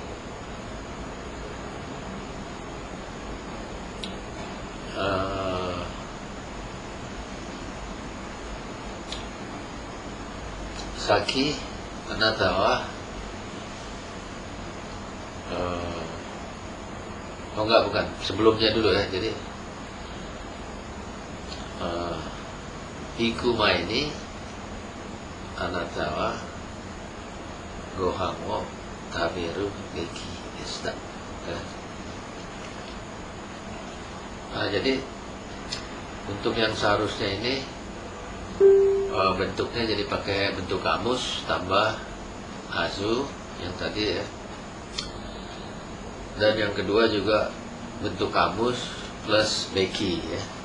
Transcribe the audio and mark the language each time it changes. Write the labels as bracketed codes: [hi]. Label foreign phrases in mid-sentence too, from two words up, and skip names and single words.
[ja] 先あなたは [id] oh enggak, bukan, sebelumnya dulu ya. [ja] Jadi 行く前にあなたはご飯を食べるべきでした ya. [id] Nah, jadi untuk yang seharusnya ini bentuknya jadi pakai bentuk kamus tambah hazu yang tadi ya. Dan yang kedua juga bentuk kamus plus beki ya.